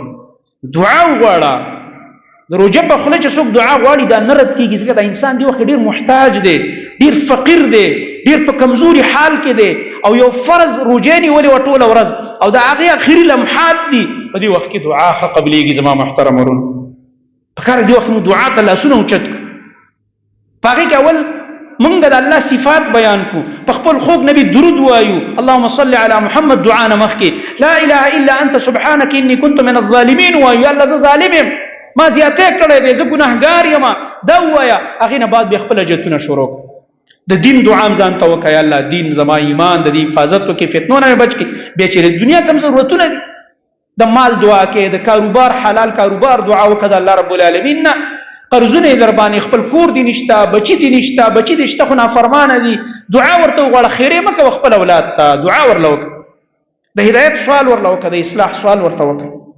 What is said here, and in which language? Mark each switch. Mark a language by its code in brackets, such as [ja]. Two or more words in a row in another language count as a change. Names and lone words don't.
[ps] دعا وغواړه، د روژه په خوله چې څوک دعا غواړي دا نه رد کېږي، ځکه دا انسان دې وخت ډېر محتاج دی، ډېر فقیر دی، ډېر په کمزوري حال کې دی او یو فرض روژې نیولې وه ټوله ورځ او د هغې اخري لمحات دي، په دې وخت کې دعا ښه قبلېږي. زما محترم ورونو پکار دې وخت موږ دعا ته لاسونه اوچت کړو، په هغې کې اول موږ د الله صفات بیان کو، په خپل خوږ نبی درود وایو، [ar] اللهم صل علی محمد [ps] دعا نه مخکې [ar] لا اله الا انت سبحانك اني كنت من الظالمین [ps] وایو، یا الله زه ظالم یم، ما زیاتې کړی دی، زه ګناهګار یم، دا ووایه. هغې نه بعد بیا خپل حاجتونه شروع کړه، د دین دعا هم ځان ته وکړه، یا الله دین زما ایمان د دې حفاظت وکړي، فتنو نه مې بچ کړي. بیا چې د دنیا کوم ضرورتونه دي د مال دعا کې، د کاروبار حلال کاروبار دعا وکړه د [ar] الله رب العالمین [ps] نه، قرضونه یې در باندې، خپل کور دې نشته، بچي دې نشته، بچي دې شته خو نافرمانه دي، دعا ورته وغواړه، خیرې مه کوه خپل اولاد ته، دعا ورله وکړه، د هدایت سوال ورله وکړه، د اصلاح سوال ورته وکړه.